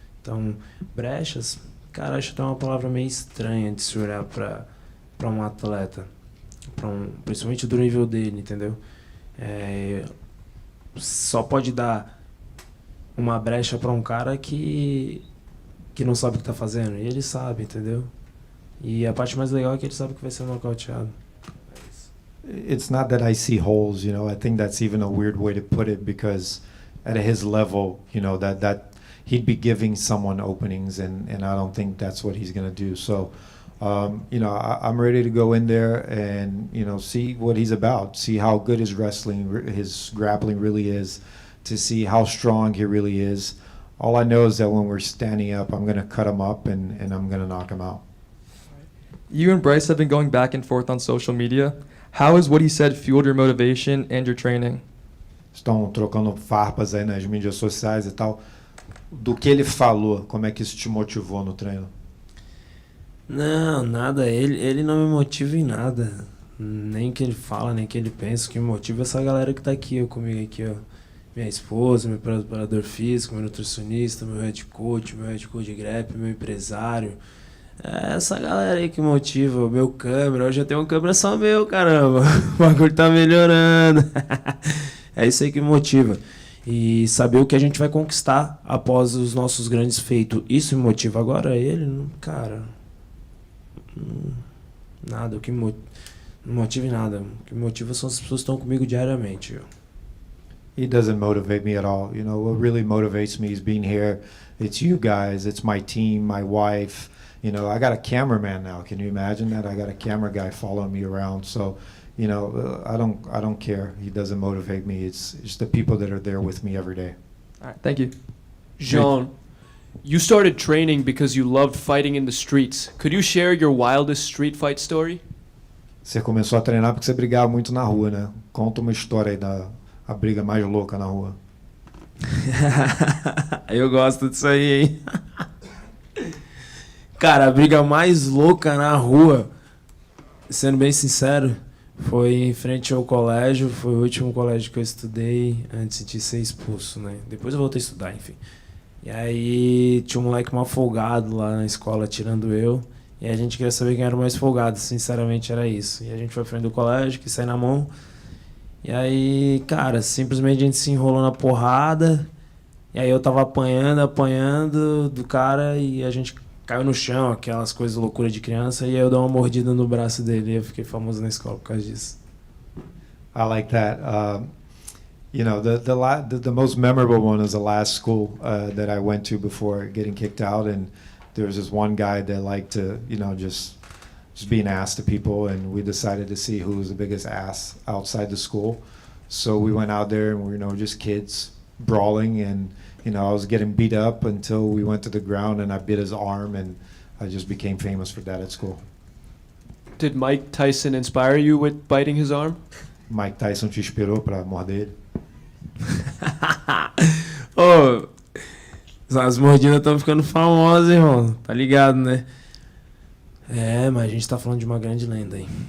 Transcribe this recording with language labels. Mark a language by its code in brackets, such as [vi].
[pt] Então, brechas, cara, acho que é uma palavra meio estranha de se olhar pra um atleta, principalmente do nível dele, entendeu? Só pode dar uma brecha pra um cara que não sabe o que tá fazendo, e ele sabe, entendeu? E a parte mais legal é que ele sabe que vai ser nocauteado. [en] It's not that I see holes, you know. I think that's even a weird way to put it, because at his level, you know, that he'd be giving someone openings, and I don't think that's what he's going to do. So, you know, I'm ready to go in there and, you know, see what he's about, see how good his wrestling, his grappling really is, to see how strong he really is. All I know is that when we're standing up, I'm going to cut him up and I'm going to knock him out. You and Bryce have been going back and forth on social media. How has what he said fueled your motivation and your training? [pt] Estão trocando farpas aí nas mídias sociais e tal. Do que ele falou, como é que isso te motivou no treino? Não, nada. Ele não me motiva em nada. Nem o que ele fala, nem o que ele pensa. O que me motiva é essa galera que tá aqui, comigo aqui, ó. Minha esposa, meu preparador físico, meu nutricionista, meu head coach de grep, meu empresário. É essa galera aí que motiva, o meu câmera. Hoje eu tenho uma câmera só meu, caramba. O bagulho tá melhorando. É isso aí que me motiva. E saber o que a gente vai conquistar após os nossos grandes feitos. Isso me motiva. Agora ele, cara... Nada, o que me motiva nada. O que me motiva são as pessoas que estão comigo diariamente. [en] He doesn't motivate me at all. You know, what really motivates me is being here. It's you guys, it's my team, my wife. You know, I got a cameraman now. Can you imagine that? I got a camera guy following me around. So, you know, I don't care. He doesn't motivate me. It's just the people that are there with me every day. All right, thank you. Jean, you started training because you loved fighting in the streets. Could you share your wildest street fight story? [pt] Você começou a treinar porque você brigava muito na rua, né? Conta uma história aí da a briga mais louca na rua. Eu gosto disso aí, hein? Cara, a briga mais louca na rua, sendo bem sincero, foi em frente ao colégio. Foi o último colégio que eu estudei antes de ser expulso, né? Depois eu voltei a estudar, enfim. E aí tinha um moleque mal folgado lá na escola tirando eu. E a gente queria saber quem era o mais folgado, sinceramente era isso. E a gente foi à frente do colégio, quis sair na mão. E aí, cara, simplesmente a gente se enrolou na porrada. E aí eu tava apanhando do cara e a gente caiu no chão, aquelas coisas loucura de criança. E aí eu dei uma mordida no braço dele e eu fiquei famoso na escola por causa disso. [en] I like that. You know, the most memorable one is the last school that I went to before getting kicked out, and there was this one guy that liked to, you know, just be an ass to people, and we decided to see who was the biggest ass outside the school. So we went out there and we, you know, just kids brawling, and you know, I was getting beat up until we went to the ground and I bit his arm, and I just became famous for that at school. Did Mike Tyson inspire you with biting his arm? [pt] Mike Tyson te inspirou para morder ele? Ô, as mordidas estão ficando famosas, irmão. Tá ligado, né? É, mas a gente tá falando de uma grande lenda aí.